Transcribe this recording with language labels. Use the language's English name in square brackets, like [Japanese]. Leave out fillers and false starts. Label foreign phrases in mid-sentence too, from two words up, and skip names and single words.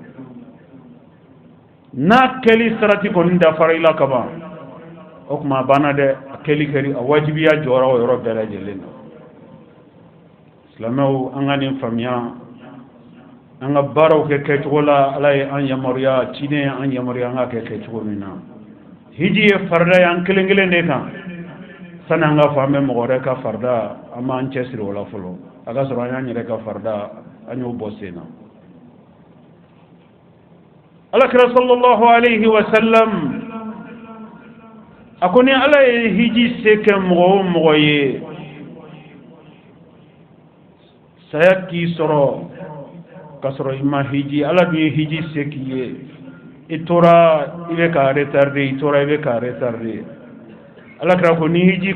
[Bambara] n'a kɛli sarati kɔni dafara i la ka ban o tuma a banna dɛ a kɛli kɛri a wajibiya jɔra o yɔrɔ bɛɛ lajɛlen na silamɛw an ka nin faamuya an ka baaraw kɛ kɛcogo la ala ye an yamaruya ciden ye an yamaruya an ka kɛ kɛcogo min na hiji ye farida ye an kelen kelen de kan sani an ka fɔ an bɛ mɔgɔ wɛrɛ ka farida an b'an cɛsiri o la fɔlɔ a ka sɔrɔ an y'an yɛrɛ ka farida an y'o bɔ sen na alakira [Arabic] صلى الله عليه وسلم [Bambara] a ko ni ala ye hiji se kɛ mɔgɔ o mɔgɔ ye saya k'i sɔrɔ ka sɔrɔ i ma hiji ala dun ye hiji se k'i ye i tora i bɛ ka retarder i tora i bɛ ka retarder alakira ko ni hiji